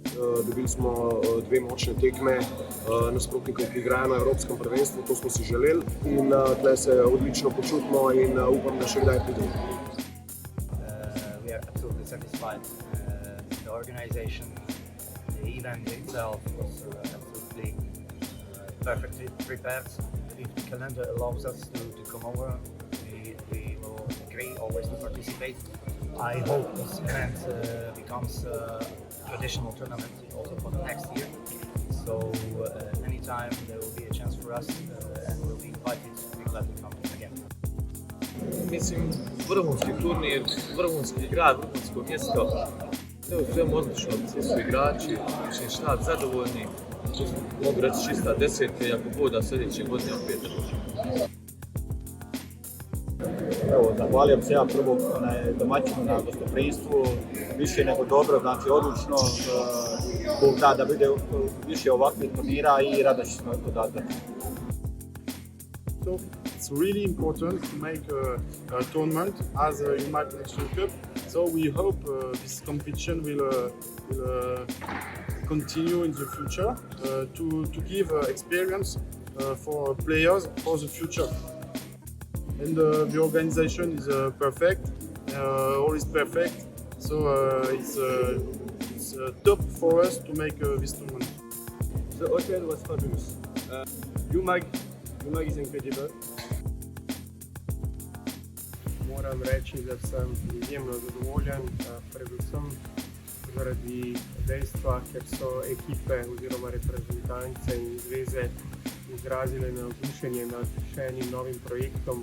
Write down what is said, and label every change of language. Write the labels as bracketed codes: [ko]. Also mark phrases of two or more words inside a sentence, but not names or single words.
[sl] dobili smo dve močne tekme nasprotnikov, ki igrajo na Evropskem prvenstvu, to smo si želeli in tukaj se odlično počutimo in upam, da še kdaj pridemo. [en] We are absolutely satisfied. The organization, the event itself was absolutely perfectly prepared. If the calendar allows us to come over, we will agree always to participate. I hope this event becomes a traditional tournament also for the next year. So anytime there will be a chance for us and we'll be invited, we're glad to come again. [hr] Mislim, vrhunski turnir, vrhunski grad, vrhunsko mjesto. Sve u svemu odlično, svi su igrači, mislim štab zadovoljni. Mogu reći čista desetka i ako bude sljedeće godine opet. Evo, zahvaljujem se ja prvo domaćinu na gostoprimstvu, više nego dobro, znači odlično, Bog da bude više ovakvih turnira i rado ćemo to dati. [en] So it's really important to make a tournament as a UMAC National Cup. So we hope this competition will continue in the future to give experience for players for the future. And the organization is perfect, all is perfect. So it's top for us to make this tournament. The hotel was fabulous. UMAC is incredible. [sl] Moram reči, da sem izjemno zadovoljen, predvsem zaradi dejstva, ker so ekipe oziroma reprezentance in zveze izrazile navdušenje nad še enim novim projektom.